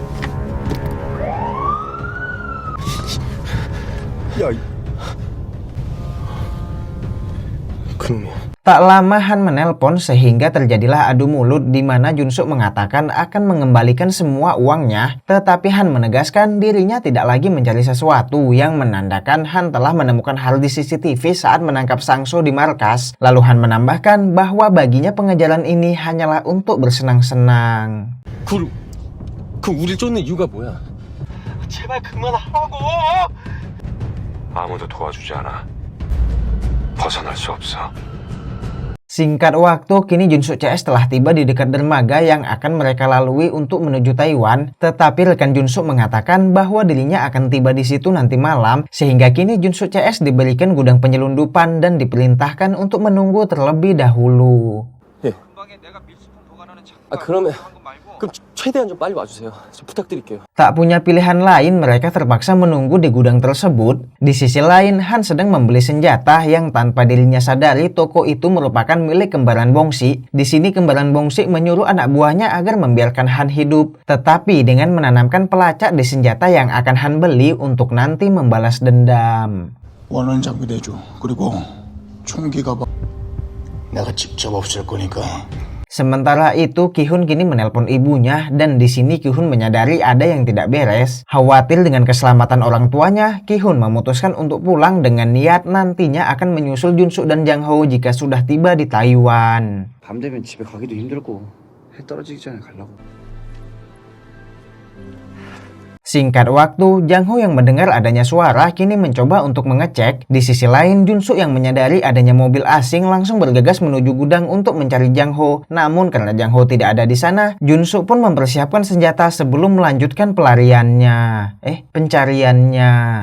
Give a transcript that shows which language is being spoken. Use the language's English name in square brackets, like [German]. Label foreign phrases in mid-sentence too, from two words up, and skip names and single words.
[Indonesian] Tak lama Han menelpon sehingga terjadilah adu mulut di mana Jun-suk mengatakan akan mengembalikan semua uangnya, tetapi Han menegaskan dirinya tidak lagi mencari sesuatu yang menandakan Han telah menemukan hal di CCTV saat menangkap Sang-soo di markas. Lalu Han menambahkan bahwa baginya pengejaran ini hanyalah untuk bersenang-senang. [Korean] 그 우릴 쫓는 이유가 뭐야? 제발 그만하라고! 아무도 도와주지 않아. 벗어날 수 없어. [Indonesian] Singkat waktu, kini Jun-suk CS telah tiba di dekat dermaga yang akan mereka lalui untuk menuju Taiwan. Tetapi rekan Jun-suk mengatakan bahwa dirinya akan tiba di situ nanti malam, sehingga kini Jun-suk CS diberikan gudang penyelundupan dan diperintahkan untuk menunggu terlebih dahulu. [Korean] 그럼 최대한 좀 빨리 와주세요. 좀 부탁드릴게요. [Indonesian] Tak punya pilihan lain, mereka terpaksa menunggu di gudang tersebut. Di sisi lain, Han sedang membeli senjata yang tanpa dirinya sadari toko itu merupakan milik kembaran Bongsi. Di sini kembaran Bongsi menyuruh anak buahnya agar membiarkan Han hidup, tetapi dengan menanamkan pelacak di senjata yang akan Han beli untuk nanti membalas dendam. [Korean] 원하는 장비 내줘. 그리고 총기가 내가 직접 없앨 거니까. [Indonesian] Sementara itu, Ki-hun kini menelpon ibunya dan di sini Ki-hun menyadari ada yang tidak beres. Khawatir dengan keselamatan orang tuanya, Ki-hun memutuskan untuk pulang dengan niat nantinya akan menyusul Jun-suk dan Jang Ho jika sudah tiba di Taiwan. [Korean] 밤 되면 집에 가기도 힘들고 해 떨어지기 전에 가려고. [Indonesian] Singkat waktu, Jang Ho yang mendengar adanya suara kini mencoba untuk mengecek. Di sisi lain, Jun-suk yang menyadari adanya mobil asing langsung bergegas menuju gudang untuk mencari Jang Ho. Namun karena Jang Ho tidak ada di sana, Jun-suk pun mempersiapkan senjata sebelum melanjutkan pencariannya.